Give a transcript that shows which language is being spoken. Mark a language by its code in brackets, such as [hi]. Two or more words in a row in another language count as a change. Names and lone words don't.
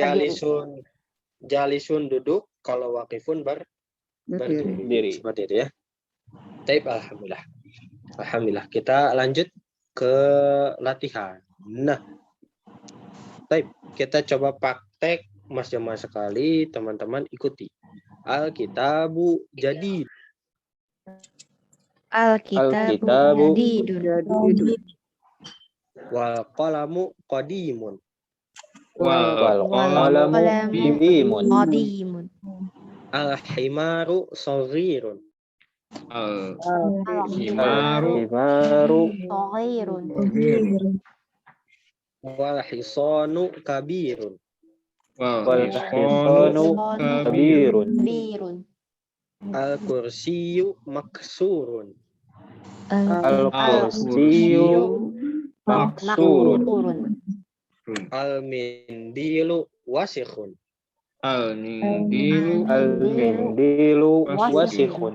[id] Jalisun duduk, kalau waqifun Berdiri. Berdiri. seperti itu ya. [ar] طيب، الحمد لله. الحمد لله. [id] Kita lanjut ke latihan. Nah, taib, kita coba praktek mas-jama sekali, teman-teman ikuti. [ar] الكتاب جديد. Alkitabu jadidun. [id] Jadi [ar] والقلم قديم. wal Wal قلم قديم. qadimun. الحمار صغير. Al-himaru Himaru Saghirun. والحصان كبير. والحصان كبير. Birun. الكرسي مكسور. الكرسي مكسور. المنديل وسخ. Al-nindilu المنديل وسخ.